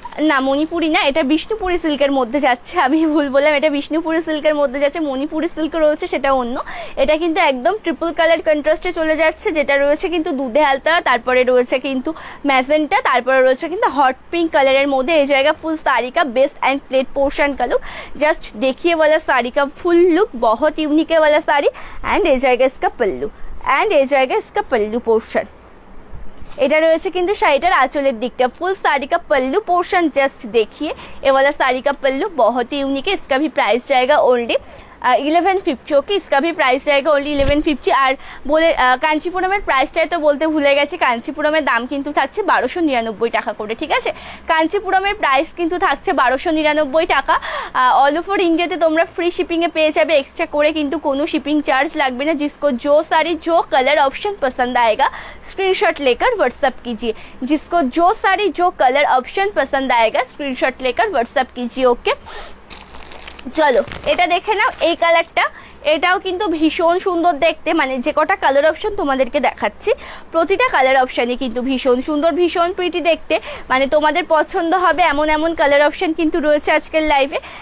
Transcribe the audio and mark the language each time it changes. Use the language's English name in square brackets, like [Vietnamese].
[Bangla] না মণিপুরি না, এটা বিষ্ণুপুরি সিল্কের মধ্যে যাচ্ছে, আমি ভুল বললাম, এটা বিষ্ণুপুরি সিল্কের মধ্যে যাচ্ছে, মণিপুরি সিল্ক রয়েছে সেটা অন্য। এটা কিন্তু একদম ট্রিপল কালার কন্ট্রাস্টে চলে যাচ্ছে, যেটা রয়েছে কিন্তু দুধে হালতা, তারপরে রয়েছে কিন্তু ম্যাজেন্টা, তারপরে রয়েছে কিন্তু হট पिंक कलर मध्य [Hindi] ये जाएगा फुल साड़ी का बेस एंड प्लेट पोर्शन का लुक। जस्ट देखिए वाला साड़ी का फुल लुक बहुत यूनिक है वाला साड़ी। एंड ये जाएगा इसका पल्लू, एंड ये जाएगा इसका पल्लू पोर्शन। [Bangla] এটা রয়েছে কিন্তু শাড়িটার আঁচলের দিকটা, [Hindi] ফুল শাড়ি का पल्लू पोर्शन जस्ट देखिए, ये वाला साड़ी का पल्लू बहुत ही यूनिक है। इसका भी प्राइस जाएगा ओनली 1150। ओके, इसका भी प्राइस जाएगा ओनली 1150। [Bangla] আর বলে কাঞ্চিপুরমের প্রাইসটাই তো বলতে ভুলে গেছি, কাঞ্চিপুরমের দাম কিন্তু থাকছে 1299 টাকা করে, ঠিক আছে। কাঞ্চিপুরমের প্রাইস কিন্তু থাকছে 1299 টাকা। অল ওভার ইন্ডিয়াতে তোমরা ফ্রি শিপিংয়ে পেয়ে যাবে, এক্সট্রা করে কিন্তু কোনো শিপিং চার্জ লাগবে না। [Hindi] जिसको जो साड़ी जो कलर ऑप्शन पसंद आएगा स्क्रीनशॉट लेकर व्हाट्सएप कीजिए। जिसको जो साड़ी जो कलर ऑप्शन पसंद आएगा स्क्रीनशॉट लेकर व्हाट्सएप कीजिए। [Bangla] ओके, চলো এটা দেখে নাও, এই কালারটা এটাও কিন্তু ভীষণ সুন্দর দেখতে, মানে যে কটা কালার অপশন তোমাদেরকে দেখাচ্ছি প্রতিটা কালার অপশানই কিন্তু ভীষণ সুন্দর, ভীষণ প্রিটি দেখতে, মানে তোমাদের পছন্দ হবে এমন এমন কালার অপশন কিন্তু রয়েছে আজকের লাইভে।